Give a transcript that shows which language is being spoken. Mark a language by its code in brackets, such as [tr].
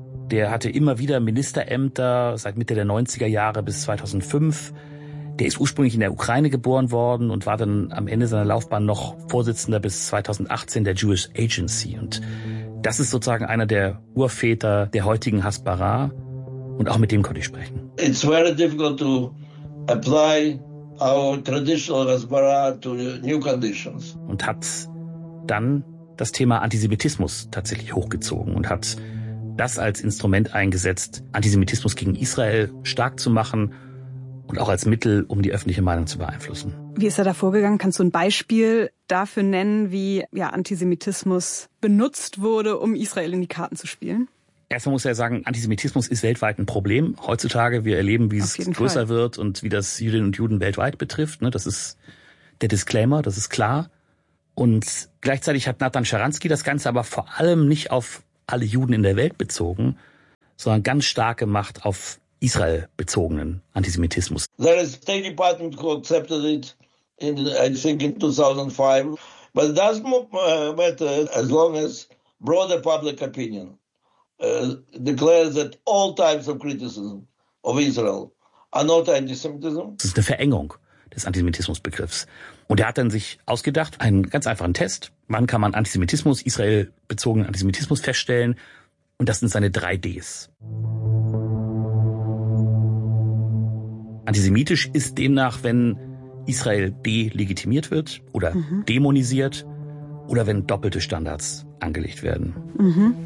[de] Der hatte immer wieder Ministerämter seit Mitte der 90er Jahre bis 2005. Der ist ursprünglich in der Ukraine geboren worden und war dann am Ende seiner Laufbahn noch Vorsitzender bis 2018 der Jewish Agency. Und das ist sozusagen einer der Urväter der heutigen Hasbara. Und auch mit dem konnte ich sprechen. [en] It's very difficult to apply our traditional Hasbara to new conditions. [de] Und hat dann das Thema Antisemitismus tatsächlich hochgezogen und hat das als Instrument eingesetzt, Antisemitismus gegen Israel stark zu machen und auch als Mittel, um die öffentliche Meinung zu beeinflussen. Wie ist er da vorgegangen? Kannst du ein Beispiel dafür nennen, wie ja, Antisemitismus benutzt wurde, um Israel in die Karten zu spielen? Erstmal muss er ja sagen, Antisemitismus ist weltweit ein Problem. Heutzutage, wir erleben, wie es größer wird und wie das Jüdinnen und Juden weltweit betrifft. Das ist der Disclaimer, das ist klar. Und gleichzeitig hat Nathan Sharansky das Ganze aber vor allem nicht auf alle Juden in der Welt bezogen, sondern ganz stark gemacht auf Israel bezogenen Antisemitismus. [en] There is a State Department who accepted it in 2005, but it doesn't matter as long as broader public opinion declares that all types of criticism of Israel are not antisemitism. [de] Das ist eine Verengung des Antisemitismusbegriffs. Und er hat dann sich ausgedacht, einen ganz einfachen Test. Wann kann man Antisemitismus, israelbezogenen Antisemitismus feststellen? Und das sind seine 3 Ds. Antisemitisch ist demnach, wenn Israel delegitimiert wird oder dämonisiert oder wenn doppelte Standards angelegt werden.